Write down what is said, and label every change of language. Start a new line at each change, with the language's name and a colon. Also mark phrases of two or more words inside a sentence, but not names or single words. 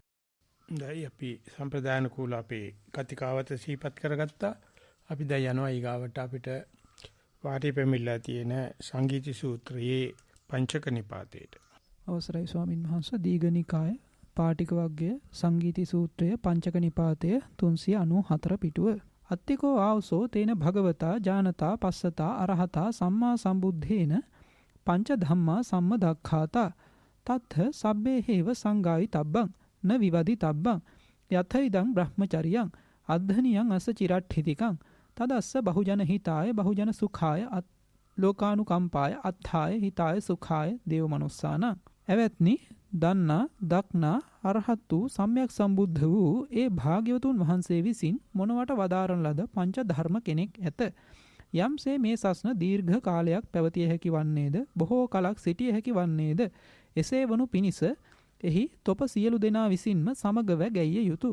Sinhala: දැයි අපි සම්ප්‍රදාන කුල අපේ කතිකාවත සීපත් කරගත්තා. අපි දැන් යනවා ඊගාවට අපිට වාටි පෙමිලා තියෙන සංගීති සූත්‍රයේ පංචක නිපාතේට. අවසරයි ස්වාමින් වහන්සේ. දීඝනිකාය පාටික වර්ගයේ සංගීති සූත්‍රය පංචක නිපාතය 394 පිටුව.
Pali: අත්තිකෝ ආවසෝ තේන භගවතා ජානතා පස්සතා අරහතා සම්මා සම්බුද්ධේන පංච ධම්මා සම්මදක්ඛාතා තත්ථ සබ්බේ හේව සංගායි තබ්බං න විවදි තබ්බං යතයිදං බ්‍රහ්මචරියං අද්ධනියං අස්ස චිරට්ඨිතිකං තදස්ස බහුජන හිතාය බහුජන සුඛාය ලෝකානුකම්පාය අත්ථාය හිතාය සුඛාය දේව මනුස්සානං.
Sinhala: එවත්නි දන්නා දක්නා අරහත් වූ සම්්‍යක් සම්බුද්ධ වූ ඒ භාග්‍යවතුන් වහන්සේ විසින් මොනවට වදාරන ලද පංච ධර්ම කෙනෙක් ඇත. යම්සේ මේ සස්න දීර්ඝ කාලයක් පැවතිය හැකි වන්නේද බොහෝ කලක් සිටිය හැකි වන්නේද එසේ වනු පිණිස එහි තොප සියලු දෙනා විසින්ම සමගව ගැයිය යුතුය.